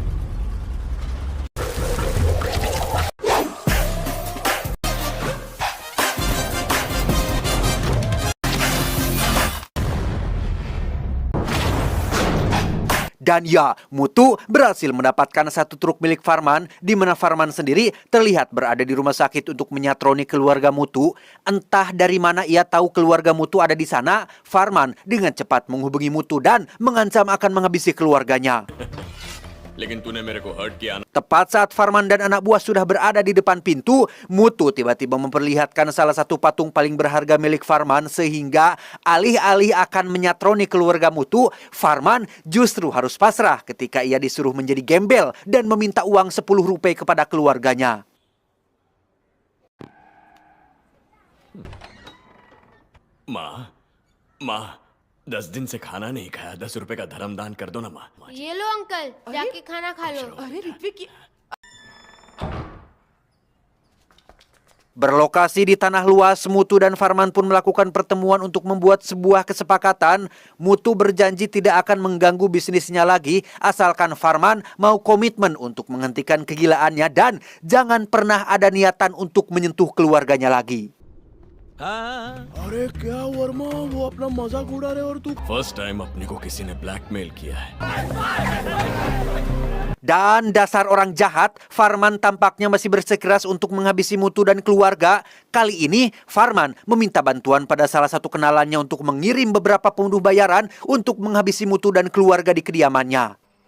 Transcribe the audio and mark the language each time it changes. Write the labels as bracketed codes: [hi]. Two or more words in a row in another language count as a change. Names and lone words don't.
[id] Dan ya, Mutu berhasil mendapatkan satu truk milik Farman, di mana Farman sendiri terlihat berada di rumah sakit untuk menyatroni keluarga Mutu. Entah dari mana ia tahu keluarga Mutu ada di sana, Farman dengan cepat menghubungi Mutu dan mengancam akan menghabisi keluarganya. [hi] लेकिन तूने मेरे को हर्ट किया ना। [id] Tepat saat Farman dan anak buah sudah berada di depan pintu, Mutu tiba-tiba memperlihatkan salah satu patung paling berharga milik Farman, sehingga alih-alih akan menyatroni keluarga Mutu, Farman justru harus pasrah ketika ia disuruh menjadi gembel dan meminta uang 10 rupiah kepada keluarganya. [hi] माँ 10 दिन से खाना नहीं खाया, 10 रुपए का धर्म दान कर दो ना माँ। ये लो अंकल, जाके खाना खा लो। अरे ऋत्विक [id] Berlokasi di tanah luas, Mutu dan Farman pun melakukan pertemuan untuk membuat sebuah kesepakatan. Mutu berjanji tidak akan mengganggu bisnisnya lagi, asalkan Farman mau komitmen untuk menghentikan kegilaannya dan jangan pernah ada niatan untuk menyentuh keluarganya lagi. [hi] अरे क्या वर्मा, वो अपना मजाक उड़ा रहे और तू [en] first time [hi] अपने को किसी ने ब्लैकमेल किया है। [id] Dan dasar orang jahat, Farman tampaknya masih bersikeras untuk menghabisi Mutu dan keluarga. Kali ini, Farman meminta bantuan pada salah satu kenalannya untuk mengirim beberapa pembunuh bayaran untuk menghabisi Mutu dan keluarga di kediamannya.